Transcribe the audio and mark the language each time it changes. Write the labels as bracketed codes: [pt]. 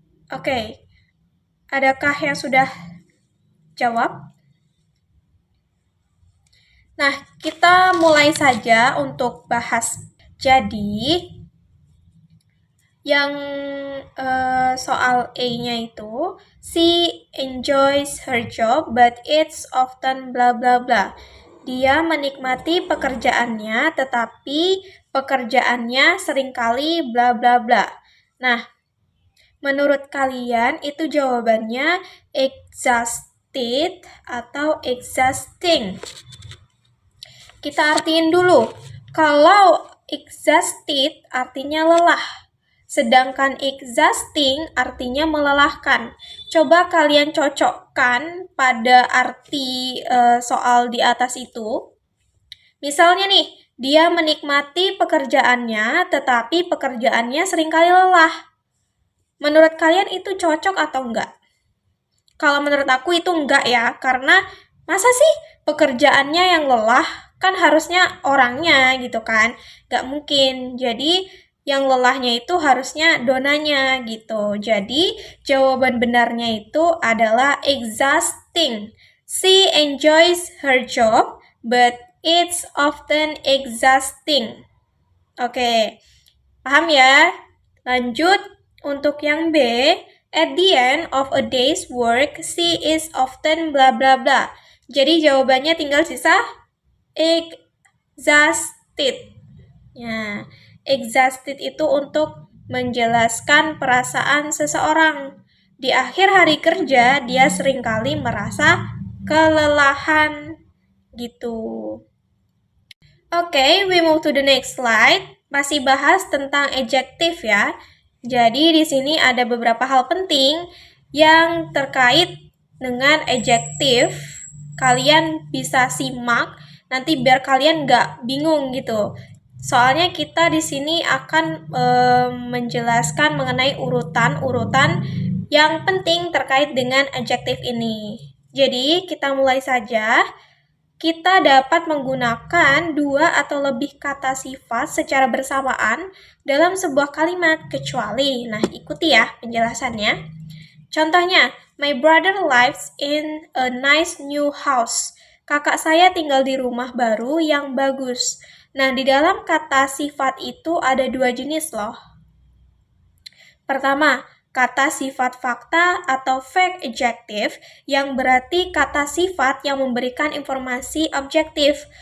[id] Oke, adakah yang sudah jawab? Nah, kita mulai saja untuk bahas. Jadi, yang soal A-nya itu, [en] she enjoys her job, but it's often blah blah blah. [id] Dia menikmati pekerjaannya, tetapi pekerjaannya seringkali bla bla bla. Nah, menurut kalian itu jawabannya exhausted atau exhausting? Kita artiin dulu. Kalau exhausted artinya lelah, sedangkan exhausting artinya melelahkan. Coba kalian cocokkan pada arti soal di atas itu. Misalnya nih, dia menikmati pekerjaannya, tetapi pekerjaannya seringkali lelah. Menurut kalian itu cocok atau enggak? Kalau menurut aku itu enggak ya, karena masa sih pekerjaannya yang lelah? Kan harusnya orangnya gitu kan. Enggak mungkin. Jadi yang lelahnya itu harusnya donanya gitu. Jadi jawaban benarnya itu adalah exhausting. [en] She enjoys her job, but it's often exhausting. [id] Oke, paham ya? Lanjut, untuk yang B, [en] at the end of a day's work, she is often bla bla bla. [id] Jadi jawabannya tinggal sisa exhausted. Ya, exhausted itu untuk menjelaskan perasaan seseorang. Di akhir hari kerja, dia seringkali merasa kelelahan gitu. [en] Oke, we move to the next slide. [id] Masih bahas tentang adjective ya. Jadi di sini ada beberapa hal penting yang terkait dengan adjective. Kalian bisa simak nanti biar kalian nggak bingung gitu. Soalnya kita di sini akan menjelaskan mengenai urutan-urutan yang penting terkait dengan adjective ini. Jadi kita mulai saja. Kita dapat menggunakan dua atau lebih kata sifat secara bersamaan dalam sebuah kalimat kecuali. Nah, ikuti ya penjelasannya. [en] Contohnya, my brother lives in a nice new house. [id] Kakak saya tinggal di rumah baru yang bagus. Nah, di dalam kata sifat itu ada dua jenis loh. Pertama, kata sifat fakta atau fact adjective yang berarti kata sifat yang memberikan informasi objektif.